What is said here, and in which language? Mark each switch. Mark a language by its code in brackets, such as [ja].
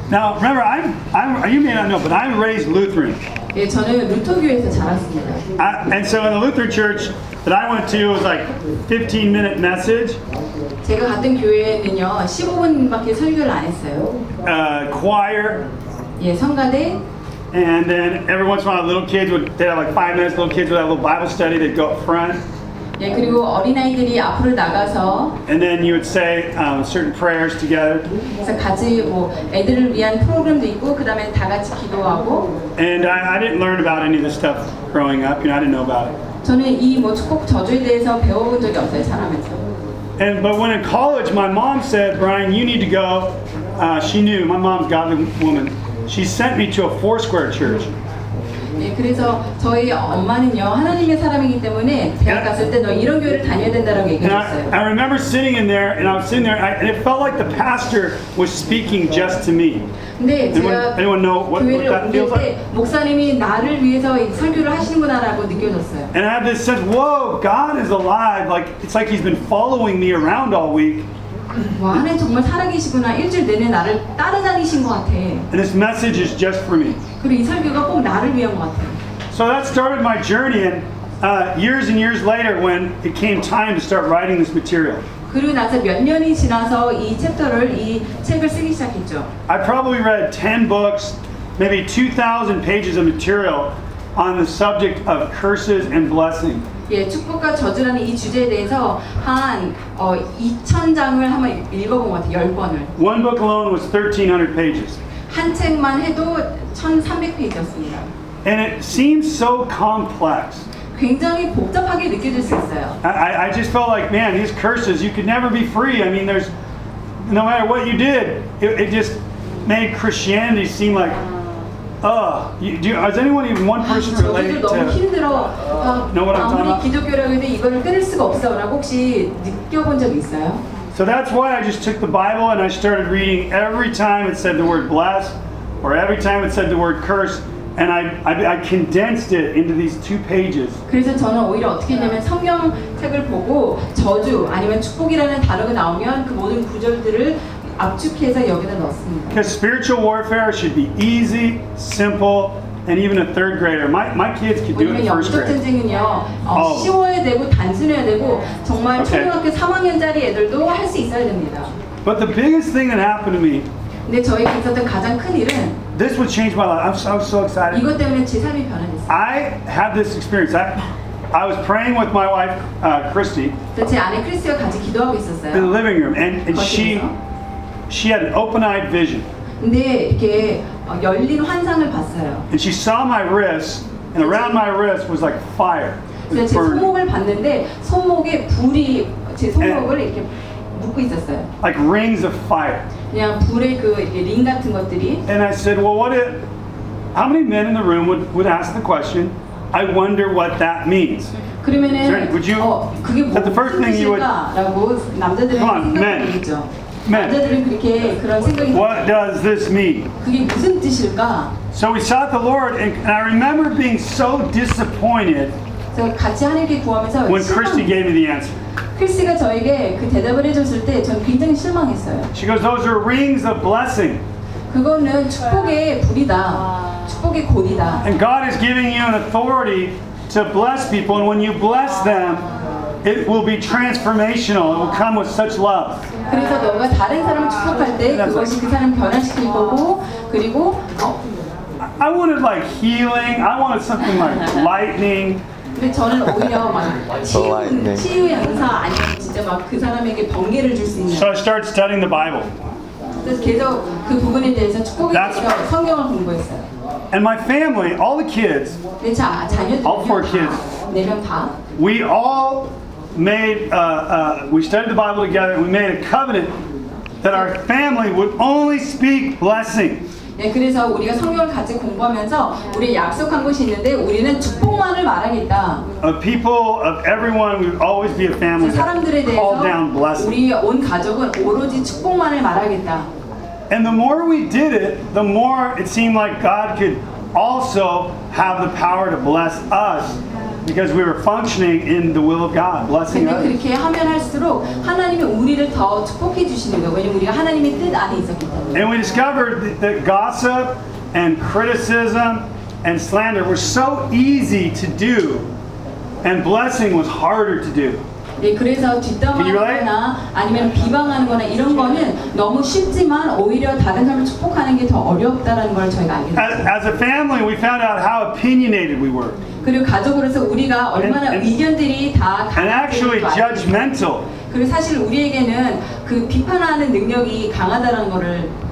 [en] Now remember, I'm you may not know, but I'm raised Lutheran. [ko] 예, 저는 루터교에서 자랐습니다. [en] And so in the Lutheran church that I went to, it was like 15-minute message. [ko] 제가 갔던 교회는요, 15분밖에 설교를 안 했어요. [en] Choir. [ko] 예, 성가대. [en] And then every once in a while, little kids would they have like 5 minutes. Little kids would have a little Bible study. They'd go up front. [ko] 예, 그리고 어린아이들이 앞으로 나가서 [en] And then you would say certain prayers together. [ko] 그래서 같이 뭐 애들을 위한 프로그램도 있고 그다음에 다 같이 기도하고 [en] And I didn't learn about any of this stuff growing up. You know, I didn't know about it. [ko] 저는 이 뭐 축복 저주에 대해서 배워본 적이 없어요, 자라면서. [en] And but when in college my mom said, "Brian, you need to go." She knew my mom's a godly woman. She sent me to a Foursquare church. [ko] 예, 그래서 저희 엄마는요 하나님의 사람이기 때문에 대학 갔을 때 너 이런 교회를 다녀야 된다라고 얘기했어요. [en] I remember sitting in there and I was sitting there and it felt like the pastor was speaking just to me. [ko] 근데 제가 [en] anyone know what that feels like? [ko] 목사님이 나를 위해서 설교를 하시는구나라고 느껴졌어요. [en] And I had this sense, whoa, God is alive. Like it's like He's been following me around all week. [ko] 와, 하나님 정말 살아계시구나. 일주일 내내 나를 따라다니신 것 같아. [en] And this message is just for me. [ko] 그리고 이 설교가 꼭 나를 위한 것 같아. [en] So that started my journey, and years and years later, when it came time to start writing this material. [ko] 그리고 나서 몇 년이 지나서 이 챕터를 이 책을 쓰기 시작했죠. [en] I probably read 10 books, maybe 2,000 pages of material on the subject of curses and blessing. [ko] 예, 축복과 저주라는 이 주제에 대해서 한 2,000장을 한번 읽어본 것 같아요, 10번을. [en] One book alone was 1,300 pages. [ko] 한 책만 해도 1,300페이지였습니다. [en] And it seems so complex. [ko] 굉장히 복잡하게 느껴질 수 있어요. [en] I just felt like, man, these curses, you could never be free. I mean, there's no matter what you did, it just made Christianity seem like, is anyone even one person related to? [ko] 너무 힘들어. [en] Know what I'm talking about? [ko] 아무리 기독교라고 해도 이걸 끊을 수가 없어라고 혹시 느껴본 적 있어요? [en] So that's why I just took the Bible and I started reading every time it said the word bless, or every time it said the word curse. And I condensed it into these two pages. [ko] 그래서 저는 오히려 어떻게 했냐면 성경책을 보고 저주 아니면 축복이라는 단어가 나오면 그 모든 구절들을 압축해서 여기다 넣었습니다. [en] Because spiritual warfare should be easy, simple, and even a third grader. My kids could do it in first grade. [ko] 영적 전쟁은요 쉬워야 되고 단순해야 되고 정말 okay. 초등학교 3학년짜리 애들도 할 수 있어야 됩니다. [en] But the biggest thing that happened to me. [ko] 근데 저에게 있었던 가장 큰 일은 [en] This would change my life. I'm so excited. [ko] 이것 때문에 제 삶이 변했어요. [en] I had this experience. I was praying with my wife, Christy. [ko] 제 아내 크리스티와 같이 기도하고 있었어요. [en] In the living room, and she had an open-eyed vision. [ko] 근데 이렇게 열린 환상을 봤어요. [en] And she saw my wrist, and around my wrist was like fire. [ko] 제 손목을 봤는데 손목에 불이 제 손목을 이렇게 묶고 있었어요. [en] Like rings of fire. [ko] 그냥 불의 그 이렇게 링 같은 것들이. [en] And I said, well, how many men in the room would ask the question, I wonder what that means. [ko] 그러면은, [en] would you? [ko] 그게 뭐 [en] the first thing you would. [ko] 라고 남자들은 [en] come on, [ko] 생각을 [en] men. [ko] 남자들은 그렇게 그런 생각이. [en] What [ko] 있어요. [en] Does this mean? [ko] 그게 무슨 뜻일까? [en] So we sought the Lord, and I remember being so disappointed. [ko] 저 같이 하나님께 구하면서. [en] When Christy gave me the answer. [ko] 크리스가 저에게 그 대답을 해줬을 때 저는 굉장히 실망했어요. [en] She goes, those are rings of blessing. [ko] 그거는 축복의 불이다. 축복의 곤이다. [en] And God is giving you an authority to bless people, and when you bless them, it will be transformational. It will come with such love. [ko] 그래서 너가 다른 사람을 축복할 때 그것이 그 사람을 변화시킬 거고, 그리고 [en] I wanted like healing. I wanted something like lightning. [ko] 근데 저는 오히려 막 치유 연사 아니면 진짜 막 그 사람에게 번개를 줄 수 있는. [en] So I started studying the Bible. [ko] 그래서 계속 그 부분에 대해서 축복에 대해서 성경을 공부했어요. [en] And my family, all the kids, [ko] 내 자녀들, [en] all four kids, [ko] 네 명 다. [en] We all made we studied the Bible together. We made a covenant that our family would only speak blessing. [ko] 예, 그래서 우리가 성경을 같이 공부하면서 우리 약속한 것이 있는데 우리는 축복만을 말하겠다. [en] Of people, of everyone, we'd always be a family. [ko] 사람들에 대해서 우리 온 가족은 오로지 축복만을 말하겠다. [en] And the more we did it, the more it seemed like God could also have the power to bless us. Because we were functioning in the will of God, blessing us. [ko] 그렇게 하면 할수록 하나님이 우리를 더 축복해 주시는 거예요. 왜냐면 우리가 하나님의 뜻 안에 있었기 때문에. [en] And we discovered that gossip and criticism and slander were so easy to do, and blessing was harder to do. [ko] 예, 그래서 뒷담화하거나 아니면 비방하는거나 이런 거는 너무 쉽지만 오히려 다른 사람을 축복하는 게 더 어렵다라는 걸 저희가 알게 됐어요. [en] As a family, we found out how opinionated we were. [ko] 그리고 가족으로서 우리가 얼마나 의견들이 다 강하다는 그리고 사실 우리에게는 그 비판하는 능력이 강하다는 거를.